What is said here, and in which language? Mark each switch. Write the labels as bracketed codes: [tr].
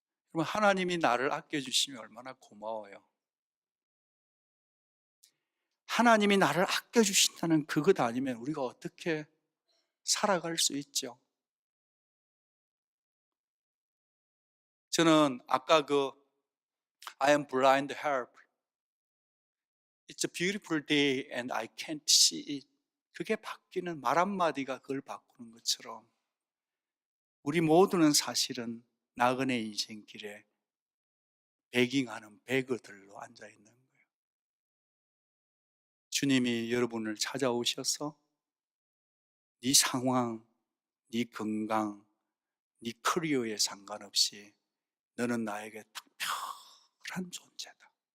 [ko] 그럼 하나님이 나를 아껴주시면 얼마나 고마워요. 하나님이 나를 아껴주신다는 그것 아니면 우리가 어떻게 살아갈 수 있죠? 저는 아까 [en] I am blind, help. It's a beautiful day and I can't see it. [ko] 그게 바뀌는 말 한마디가 그걸 바꾸는 것처럼 우리 모두는 사실은 나그네 인생길에 베깅하는 베거들로 앉아있는 거예요. 주님이 여러분을 찾아오셔서 네 상황, 네 건강, 네 커리어에 상관없이 너는 나에게 특별한 존재다.